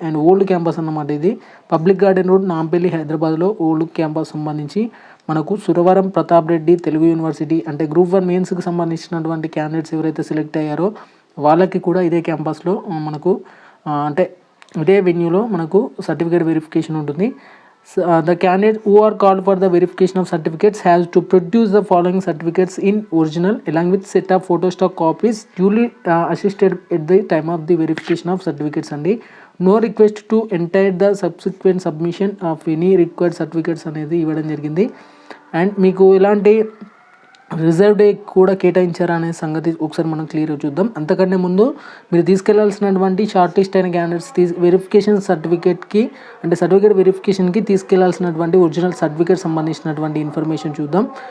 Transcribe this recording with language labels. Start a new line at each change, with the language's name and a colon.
Telugu: And old campus అన్నమాట. ఇది public garden road, Nampally, హైదరాబాద్లో ఓల్డ్ క్యాంపస్ సంబంధించి మనకు సురవరం ప్రతాప్ రెడ్డి తెలుగు యూనివర్సిటీ, అంటే గ్రూప్ 1 మెయిన్స్కి సంబంధించినటువంటి క్యాండిడేట్స్ ఎవరైతే సెలెక్ట్ అయ్యారో వాళ్ళకి కూడా ఇదే క్యాంపస్లో మనకు అంటే ఇదే వెన్యూలో మనకు సర్టిఫికేట్ వెరిఫికేషన్ ఉంటుంది.
English: The candidate who are called for the verification of certificates has to produce the following certificates in original along with set of photostock copies duly assisted at the time of the verification of certificates అండి. No request to enter the subsequent submission of any required certificates
Telugu: అనేది ఇవ్వడం జరిగింది. And మీకు ఎలాంటి reserve day కూడా కేటాయించారా అనే సంగతి ఒకసారి మనం క్లియర్గా చూద్దాం. అంతకంటే ముందు మీరు తీసుకెళ్లాల్సినటువంటి షార్ట్ లిస్ట్ అయిన క్యాండిడేట్స్ వెరిఫికేషన్ సర్టిఫికేట్కి, అంటే సర్టిఫికేట్ వెరిఫికేషన్కి తీసుకెళ్లాల్సినటువంటి ఒరిజినల్ సర్టిఫికేట్ సంబంధించినటువంటి ఇన్ఫర్మేషన్ చూద్దాం.